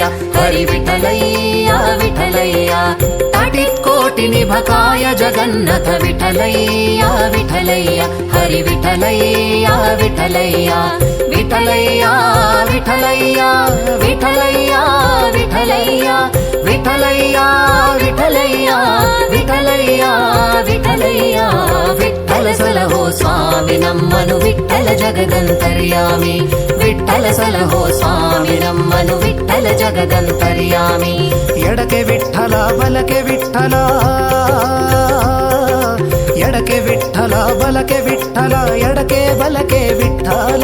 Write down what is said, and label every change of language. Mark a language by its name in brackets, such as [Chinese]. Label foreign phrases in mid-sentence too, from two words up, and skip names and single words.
[Kannada] ಹರಿ ವಿಠಲಯ್ಯ ವಿಠಲಯ್ಯ [Sanskrit] ತಟಿತ್ಕೋಟಿ ನಿಭಕಾಯ ಜಗನ್ನಥ [Kannada] ವಿಠಲಯ್ಯ ವಿಠಲಯ್ಯ ಹರಿ ವಿಠಲಯ್ಯ ವಿಠಲಯ್ಯ ವಿಠಲಯ್ಯ ವಿಠಲಯ್ಯ ವಿಠಲಯ್ಯ ವಿಠಲಯ್ಯ ವಿಠಲಯ್ಯ ವಿಠಲಯ್ಯ ವಿಠಲಯ್ಯ ವಿಠಲಯ್ಯ ವಿಠಲ ಸಲಹೋ ಸ್ವಾಮಿ ನಮ್ಮನು ವಿಠಲ ಜಗದಂತರ್ಯಾಮಿ ವಿಠಲ ಸಲಹೋ ಸ್ವಾಮಿ ನಮ್ಮನು ವಿಠಲ ಜಗದಂತರ್ಯಾಮಿ ಎಡಕೆ ವಿಠಲ ಬಲಕೆ ವಿಠಲ ಎಡಕೆ ವಿಠಲ ಬಲಕೆ ವಿಠಲ ಎಡಕೆ ಬಲಕೆ ವಿಠಲ